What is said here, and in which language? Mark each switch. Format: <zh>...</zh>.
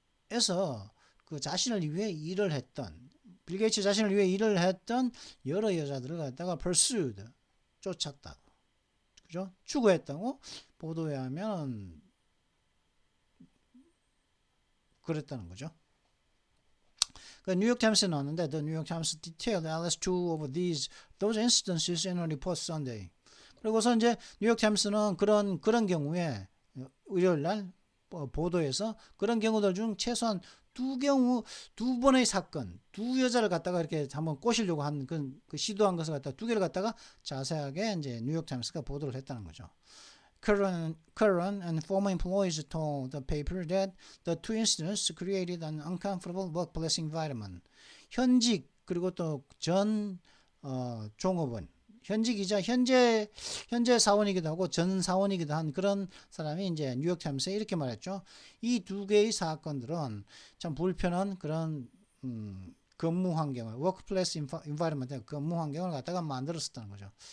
<ko>에서 그 자신을 위해 일을 했던, 빌 게이츠 자신을 위해 일을 했던 여러 여자들을 갖다가 pursued, 쫓았다고, 그죠? 추구했다고 보도에 하면 그랬다는 거죠. 그 뉴욕 타임스에 나왔는데,</ko> <en>The New York Times detailed at least two of those instances in a report Sunday.</en> <ko>그리고서 이제 뉴욕 타임스는 그런 경우에 일요일 날 보도에서 그런 경우들 중 최소한 두 번의 사건, 두 여자를 갖다가 이렇게 한번 꼬시려고 한 그 시도한 것을 갖다가 두 개를 갖다가 자세하게 이제 뉴욕 타임스가 보도를 했다는 거죠.</ko> <en>Current and former employees told the paper that the two incidents created an uncomfortable workplace environment.</en> <ko>현직 그리고 또 전 종업원, 현직이자 현재 사원이기도 하고 전 사원이기도 한 그런 사람이 이제 뉴욕 타임스에 이렇게 말했죠. 이 두 개의 사건들은 참 불편한 그런 근무 환경을,</ko> <en>workplace environment,</en> <ko>근무 환경을 갖다가 만들었었다는 거죠.</ko>